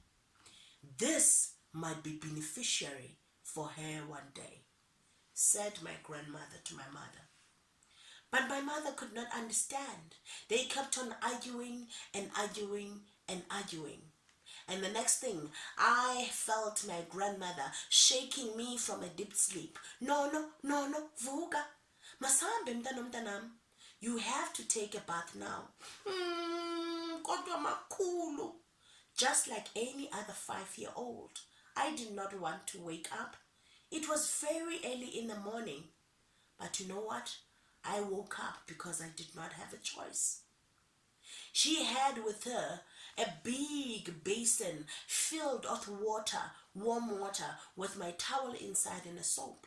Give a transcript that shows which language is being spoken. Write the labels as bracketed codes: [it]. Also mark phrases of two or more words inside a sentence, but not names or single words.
[en] This might be beneficiary for her one day, said my grandmother to my mother. But my mother could not understand. They kept on arguing and arguing and arguing. And the next thing, I felt my grandmother shaking me from a deep sleep. No, [xh] vuka. Masambe mtanam. [en] You have to take a bath now. [xh] Kodwa makhulu. [en] Just like any other 5-year-old, I did not want to wake up. It was very early in the morning. But you know what? I woke up because I did not have a choice. She had with her a big basin filled with water, warm water, with my towel inside and a soap.